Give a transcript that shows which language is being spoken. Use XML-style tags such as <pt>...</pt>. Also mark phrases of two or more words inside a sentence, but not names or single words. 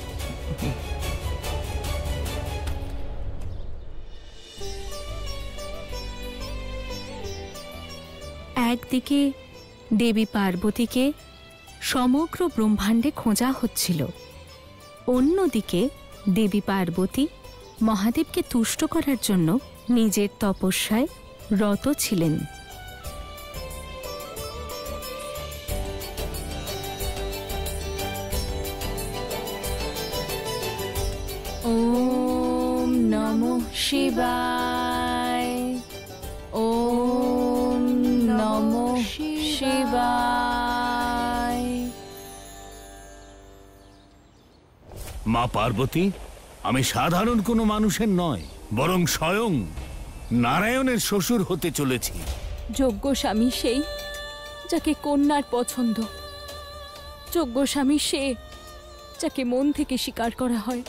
<bn>একদিকে দেবী পার্বতীকে সমগ্র ব্রহ্মাণ্ডে খোঁজা হচ্ছিল, অন্যদিকে দেবী পার্বতী মহাদেবকে তুষ্ট করার জন্য নিজের তপস্যায় রত ছিলেন।</bn> <sa>ওম নমঃ শিবায়, ওম নমঃ শিবায়।</sa> <bn>মা পার্বতী, আমি সাধারণ কোনো মানুষের নয়, বরং স্বয়ং নারায়ণের শ্বশুর হতে চলেছি। যোগ্য স্বামী সেই যাকে কন্যার পছন্দ, যোগ্য স্বামী সে যাকে মন থেকে স্বীকার করা হয়।</bn>